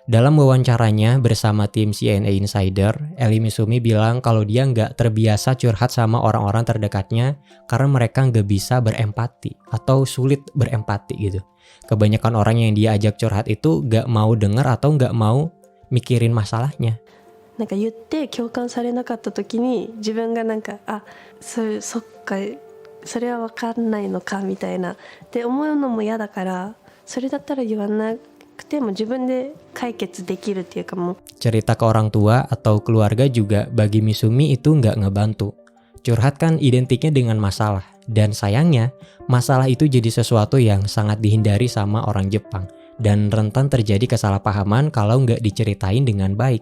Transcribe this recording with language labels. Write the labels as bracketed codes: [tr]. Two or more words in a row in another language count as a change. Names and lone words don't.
[id] Dalam wawancaranya bersama tim CNA Insider, Ellie Misumi bilang kalau dia nggak terbiasa curhat sama orang-orang terdekatnya karena mereka nggak bisa berempati atau sulit berempati gitu. Kebanyakan orang yang dia ajak curhat itu nggak mau denger atau nggak mau mikirin masalahnya. [ja] なんか言って共感されなかった時に自分がなんかそっかそれは分かんないのかみたいなって思うのも嫌だからそれだったら言わなくても自分で解決できるっていうかもう [id] Cerita ke orang tua atau keluarga juga bagi Misumi itu nggak ngebantu. Curhat kan identiknya dengan masalah. Dan sayangnya, masalah itu jadi sesuatu yang sangat dihindari sama orang Jepang. Dan rentan terjadi kesalahpahaman kalau nggak diceritain dengan baik.